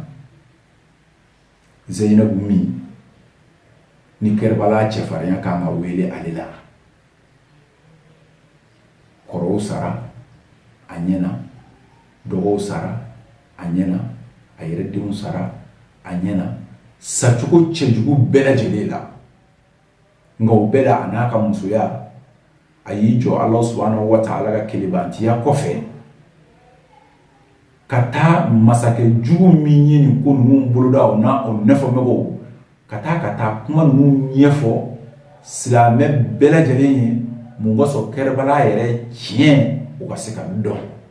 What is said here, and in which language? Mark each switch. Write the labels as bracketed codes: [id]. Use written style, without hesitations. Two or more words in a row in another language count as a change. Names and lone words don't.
[bm] Zainabu min ni Kɛrbala cɛfarinya kan ka wele ale la, kɔrɔw sara a ɲɛna, dɔgɔw sara a ɲɛna, a yɛrɛ denw sara a ɲɛna, sacogo cɛjugu bɛɛ lajɛlen la. Nka o bɛɛ la a n'a ka musoya a y'i jɔ [ar] الله سبحانه وتعالى [bm] ka kelebantiya kɔfɛ ka taa masakɛ jugu min ye nin ko ninnu boloda o n'a o ɲɛfɔmɔgɔw ka taa kuma ninnu ɲɛfɔ silamɛ bɛɛ lajɛlen ye mun ka sɔrɔ Kɛrbala yɛrɛ tiɲɛ o ka se ka dɔn.